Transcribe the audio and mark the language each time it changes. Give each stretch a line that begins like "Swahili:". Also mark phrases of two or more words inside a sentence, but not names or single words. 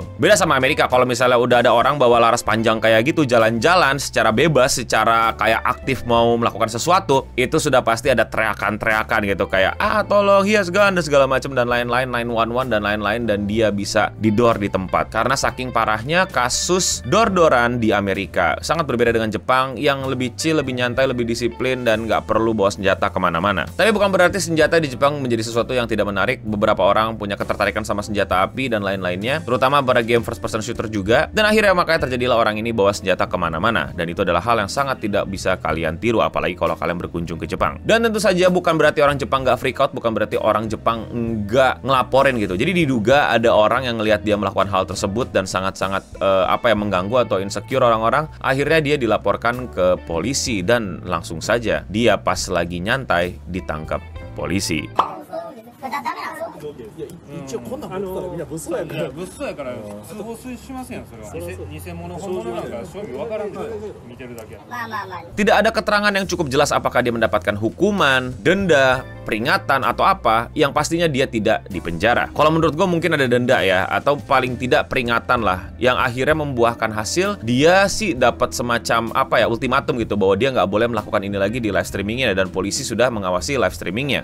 Indonesian: Beda sama Amerika, kalau misalnya udah ada orang bawa laras panjang kayak gitu, jalan-jalan secara bebas, secara kayak aktif mau melakukan sesuatu, itu sudah pasti ada teriakan-teriakan gitu, kayak tolong,
English: hias gun
Indonesian: dan segala macam dan lain-lain, 911 dan lain-lain, dan dia bisa didor di tempat. Karena saking parahnya kasus dor-doran di Amerika. Sangat berbeda dengan Jepang yang lebih chill, lebih nyantai, lebih disiplin, dan nggak perlu bawa senjata kemana-mana. Tapi bukan berarti senjata di Jepang menjadi sesuatu yang tidak menarik. Beberapa orang punya ketertarikan sama senjata api dan lain-lainnya, terutama pada game
English: first person shooter
Indonesian: juga. Dan akhirnya makanya terjadilah orang ini bawa senjata kemana-mana. Dan itu adalah hal yang sangat tidak bisa kalian tiru, apalagi kalau kalian berkunjung ke Jepang. Dan tentu saja bukan berarti orang Jepang nggak
English: freak out,
Indonesian: bukan berarti orang Jepang nggak ngelaporin gitu. Jadi diduga ada orang yang lihat dia melakukan hal tersebut dan sangat-sangat mengganggu atau insecure orang-orang, akhirnya dia dilaporkan ke polisi dan langsung saja dia pas lagi nyantai ditangkap polisi.
Japanese: いや一応こんなん持ってたらみんな物騒やから物騒やから通報しますやんそれは偽物本物なんか正味わからんから見てるだけや
Indonesian: Tidak ada keterangan yang cukup jelas apakah dia mendapatkan hukuman, denda, peringatan atau apa, yang pastinya dia tidak dipenjara. Kalau menurut gue mungkin ada denda ya, atau paling tidak peringatan lah, yang akhirnya membuahkan hasil. Dia sih dapat semacam apa ya, ultimatum gitu, bahwa dia nggak boleh melakukan ini lagi di
English: live streamingnya,
Indonesian: dan polisi sudah mengawasi
English: live streamingnya.